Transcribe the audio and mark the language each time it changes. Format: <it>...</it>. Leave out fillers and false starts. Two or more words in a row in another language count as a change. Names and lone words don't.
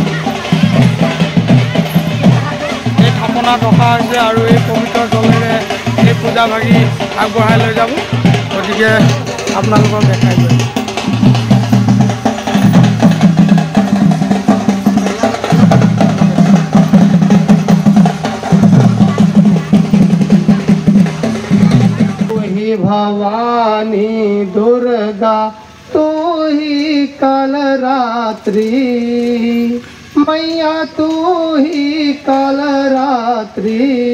<as>এই থাপনাত ৰখা হৈছে আৰু এই পবিত্ৰ জলেৰে এই পূজা ভাগি আগবঢ়াই লৈ যাব। গতিকে আপোনালোকক দেখাই দিওঁ।</as> <hi>भवानी दुर्गा तू ही कल रात्रि, मैया तू ही कल रात्रि।</hi>